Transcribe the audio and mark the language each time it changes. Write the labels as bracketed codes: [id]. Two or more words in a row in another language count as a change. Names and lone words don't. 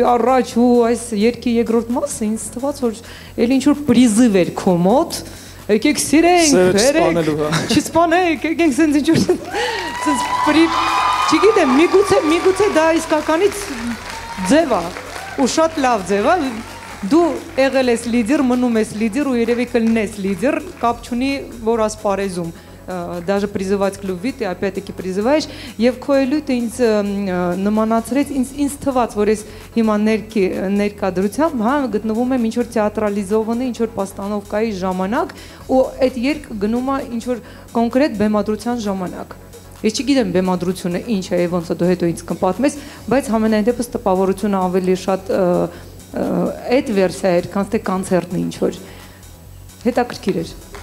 [hy] առաջ ու այս երգի երկրորդ մասը ինձ թվաց, որ էլ ինչ-որ պրիզիվ էր քո մոտ, եկեք սիրենք, վերեք, չսպանեք, եկենք սենց ինչ-որ սենց չգիտեմ, միգուցե դա իսկականից ձև է, ու շատ լավ ձև է, դու եղել ես լիդեր, մնում ես լիդեր ու երևի կլնես լիդեր, կապ չունի, որ ասպարեզում, [ru] даже призывать к любви, ты опять-таки призываешь, [hy] եւ քո ելույթը ինձ նմանացրեց, ինձ թվաց, որ ես հիմա ներկայդրությամբ, հա, գտնվում եմ ինչ որ թեատրալիզովանի, ինչ որ պաստանովկայի ժամանակ, ու այդ երգ գնում է ինչ որ կոնկրետ բեմադրության ժամանակ։ Ես չգիտեմ բեմադրությունը ինչ է, եւ ոնց է դու հետո ինձ կպատմես, բայց համենայն դեպս տպավորությունը ավելի շատ այդ վերսիա էր, քան թե կոնցերտն ինչ որ հետաքրքիր էր։